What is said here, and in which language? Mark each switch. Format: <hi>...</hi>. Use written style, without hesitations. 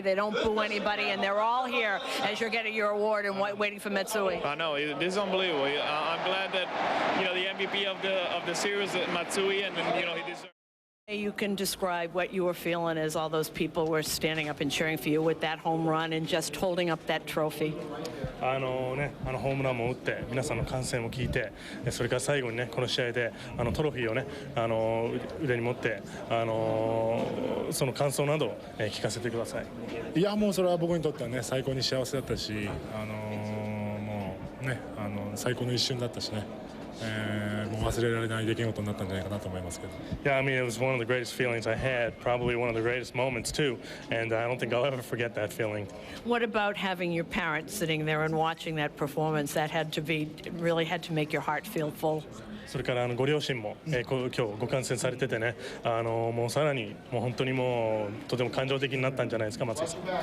<en>They don't boo anybody, and they're all here as you're getting your award and waiting for Matsui. I know, this is unbelievable. I'm glad that the MVP of the series, Matsui, and he deserves. You can describe what you were feeling as all those people were standing up and cheering for you with that home run and just holding up that trophy.</en> <ja>ホームランも打って皆さんの歓声も聞いて、それから最後にねこの試合でトロフィーをね腕に持ってその感想などを聞かせてください。いやもうそれは僕にとってはね最高に幸せだったし、もうね最高の一瞬だったしね。もう忘れられない出来事になったんじゃないかなと思いますけど。</ja> <en>Yeah, I mean, it was one of the greatest feelings I had, probably one of the greatest moments too, and I don't think I'll ever forget that feeling. What about having your parents sitting there and watching that performance? That really had to make your heart feel full.</en> <ja>それからご両親も、今日ご観戦されててね、もうさらにもう本当にもうとても感情的になったんじゃないですか、松井さん。</ja>